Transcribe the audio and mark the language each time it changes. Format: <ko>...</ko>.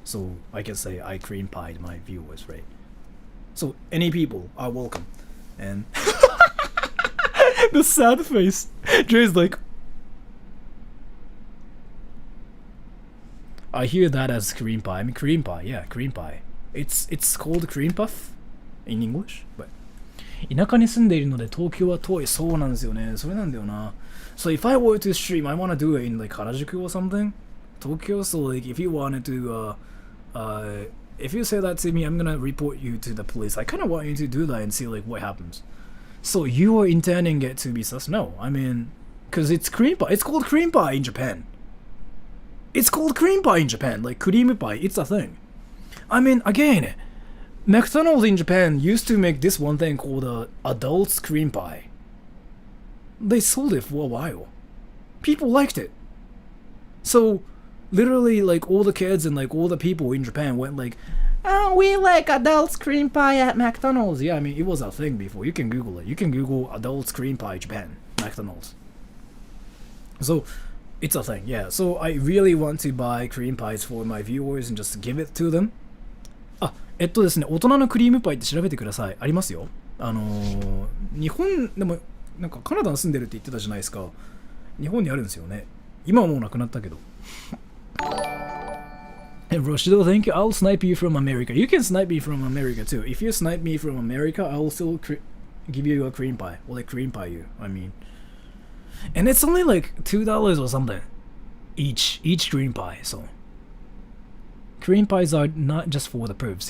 <en>So I can say I cream pied my viewers, right? So any people are welcome. And the sad face. Jay's like, I hear that as cream pie. I mean cream pie, yeah, cream pie. It's called cream puff in English, but</en> <ja>田舎に住んでいるので東京は遠い。そうなんですよね。それなんだよな。</ja> <en>So if I were to stream, I want to do it in like Harajuku or something. Tokyo, so like if you wanted to if you say that to me, I'm gonna report you to the police. I kinda want you to do that and see like what happens. So you are intending it to be sus? No, I mean, cause it's cream pie. It's called cream pie in Japan. It's called cream pie in Japan, like cream pie, it's a thing. I mean, again, McDonald's in Japan used to make this one thing called adult's cream pie. They sold it for a while. People liked it. So, literally, like, all the kids and, like, all the people in Japan went like, oh, we like adult's cream pie at McDonald's. Yeah, I mean, it was a thing before. You can Google it. You can Google adult's cream pie Japan, McDonald's. So, it's a thing, yeah. So I really want to buy cream pies for my viewers and just give it to them.</en> <ja>あ、ですね、大人のクリームパイって調べてください。ありますよ。日本でもなんかカナダに住んでるって言ってたじゃないですか。日本にあるんですよね。今はもうなくなったけど。</ja> <en>And Roshido, thank you. I'll snipe you from America. You can snipe me from America too. If you snipe me from America, I'll still give you a cream pie. Or like cream pie you, I mean. And it's only like $2 or something each cream pie. So cream pies are not just for the pervs.</en>